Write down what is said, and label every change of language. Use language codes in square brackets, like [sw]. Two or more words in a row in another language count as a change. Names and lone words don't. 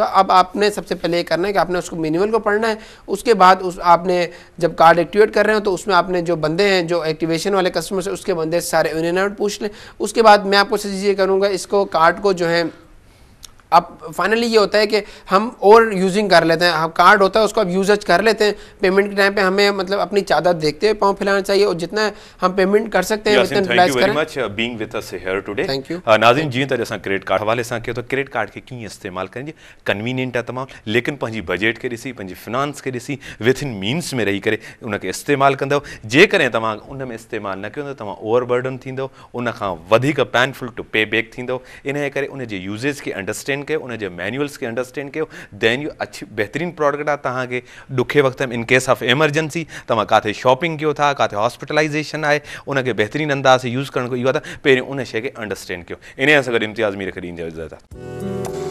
[ur] اب آپ نے سب سے پہلے یہ کرنا ہے کہ آپ نے اس کو مینوئل کو پڑھنا ہے۔ اس کے بعد آپ نے جب کارڈ ایکٹیویٹ کر رہے ہو تو اس میں آپ نے جو بندے ہیں، جو ایکٹیویشن والے کسٹمر سے، اس کے بندے سارے [en] in and out [ur] پوچھ لیں. اس کے بعد میں آپ کو سجیسٹ یہ کروں گا، اس کو کارڈ کو جو ہے اب فائنلی یہ ہوتا ہے کہ ہم اور یوزنگ کر لیتے ہیں. ہم کارڈ ہوتا ہے اس کو اب یوز کر لیتے ہیں۔ پیمنٹ کے ٹائم پہ ہمیں مطلب اپنی چادر دیکھتے ہوئے پاؤں پھیلانا چاہیے، اور جتنا ہم پیمنٹ کر سکتے ہیں اتنا یوٹیلائز کریں. [en] thank you very much being with us here today. thank you. [sd] नाज़रीन जी, त असां क्रेडिट कार्ड हवाले सां कयो तो क्रेडिट कार्ड के कीअं इस्तेमाल करिजे, कन्वीनियंट आहे तमामु, लेकिन पंहिंजी बजट के ॾिसी, पंहिंजी फिनांस के ॾिसी, [en] within means [sd] में रही करे उनखे इस्तेमाल कंदव। जेकॾहिं तव्हां उन में इस्तेमाल न कयो त तव्हां ओवरबर्डन थींदव, उन खां वधीक [en] painful to pay back [sd] थींदव। इन करे उन जे यूज़ेज खे अंडरस्टैंड कयो, उन जे मैनुअल्स के अंडरस्टैंड कयो, [en] then you [sd] अच्छी बेहतरीन प्रोडक्ट आहे तव्हांखे ॾुखे वक़्त में। [en] in case of emergency [sd] तव्हां काथे शॉपिंग कयो था, काथे हॉस्पिटलाइज़ेशन आहे, उनखे बेहतरीन अंदाज़ से यूज़ करण खां इहो आहे त पहिरियों उन शइ खे अंडरस्टैंड कयो। इन सां गॾु इम्तियाज़ मीर खे ॾींदे इजाज़त।